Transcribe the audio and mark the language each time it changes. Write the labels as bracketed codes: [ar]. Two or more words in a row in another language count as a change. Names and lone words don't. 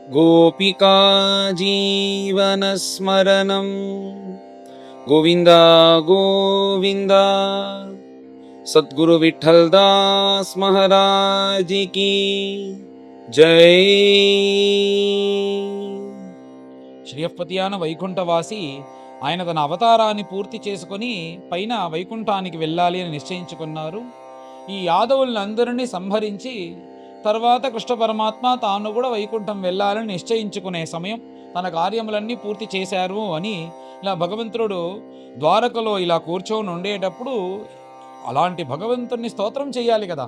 [sa] गोपिका जीवनस्मरणं गोविन्द गोविन्द। [hi] सद्गुरु विठ्ठल दास महाराज की जय। [te] శ్రీయపతియాన వైకుంఠవాసి ఆయన తన అవతారాన్ని పూర్తి చేసుకొని పైన వైకుంఠానికి వెళ్ళాలి అని నిశ్చయించుకున్నారు. ఈ యాదవులందరినీ సంహరించి తర్వాత కృష్ణ పరమాత్మ తాను కూడా వైకుంఠం వెళ్ళాలని నిశ్చయించుకునే సమయం, తన కార్యములన్నీ పూర్తి చేశారు అని ఇలా భగవంతుడు ద్వారకలో ఇలా కూర్చొని ఉండేటప్పుడు అలాంటి భగవంతుని స్తోత్రం చేయాలి కదా.